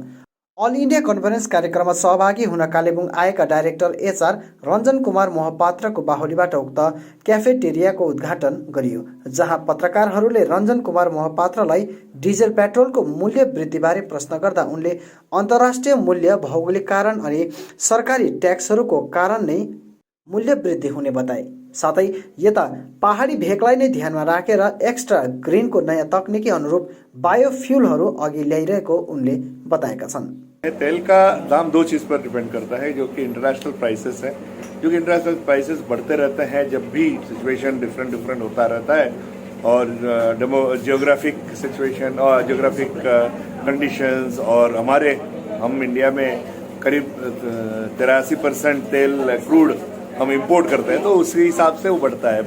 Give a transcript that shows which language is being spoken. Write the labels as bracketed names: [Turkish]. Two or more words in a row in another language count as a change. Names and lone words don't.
[English] All India Conference [Nepali] कार्यक्रममा सहभागी हुन कालेबुङ आएका [English] Director HR [Nepali] रञ्जन कुमार मोहपात्रको बाहुलीबाट उक्त क्याफेटेरियाको उद्घाटन गरियो, जहाँ पत्रकारहरूले रञ्जन कुमार मोहपात्रलाई [English] diesel petrol [Nepali] मूल्य वृद्धिबारे प्रश्न गर्दा उनले अन्तर्राष्ट्रिय मूल्य, भौगोलिक कारण अनि सरकारी ट्याक्सहरूको कारण नै मूल्य वृद्धि हुने बताए। साथै यता पहाडी भेगलाई नै ध्यानमा राखेर एक्स्ट्रा ग्रिनको नयाँ तकनिकी अनुरूप बायोफ्युलहरू अघि ल्याइरहेको उनले बताएका छन्। [Hindi] तेल का दाम 2 चीज़ पर डिपेंड करता है, जो कि [English] international prices [Hindi] है। जो कि [English] international prices [Hindi] बढ़ते रहते हैं जब भी [English] situation different [Hindi] होता रहता है, और [English] geographic situation [Hindi] और [English] geographic conditions, [Hindi] और हम इंडिया में करीब 83% तेल क्रूड हम इंपोर्ट करते हैं, तो उसी हिसाब से वो बढ़ता है।